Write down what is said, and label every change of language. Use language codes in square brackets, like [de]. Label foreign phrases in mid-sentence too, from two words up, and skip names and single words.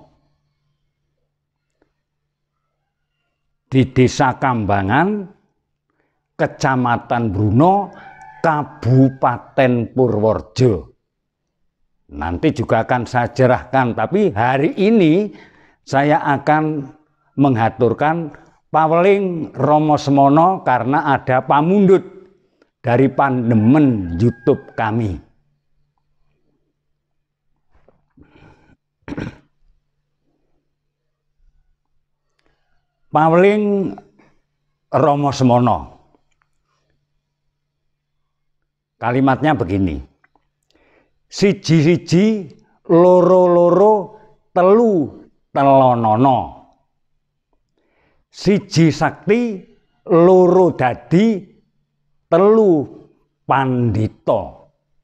[id] Di Desa Kambangan, Kecamatan Bruno, Kabupaten Purworejo. Nanti juga akan saya jelaskan, tapi hari ini saya akan mengaturkan Paweling Rama Semana karena ada pamundhut dari pandemen YouTube kami. Paweling Rama Semana. Kalimatnya begini. [jv] Siji-siji, loro-loro, telu telonono. Siji sakti, loro dadi, telu pandito.